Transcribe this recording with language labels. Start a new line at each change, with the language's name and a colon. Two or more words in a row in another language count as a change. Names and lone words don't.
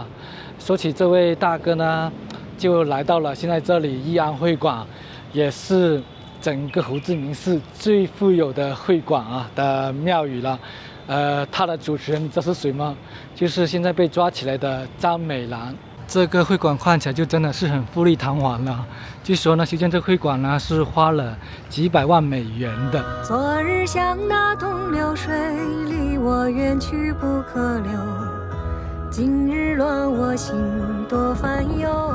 Chinese: 說起這位大哥呢，就來到了現在這裡義安會館，也是整個胡志明市最富有的會館啊的廟宇了。他的主持人你知道是誰嗎？就是現在被抓起來的張美蘭。這個會館看起來就真的是很富麗堂皇了。據說呢，修建這個會館呢是花了幾百萬美元的。昨日像那東流水，離我遠去不可留。今日亂我心多煩憂。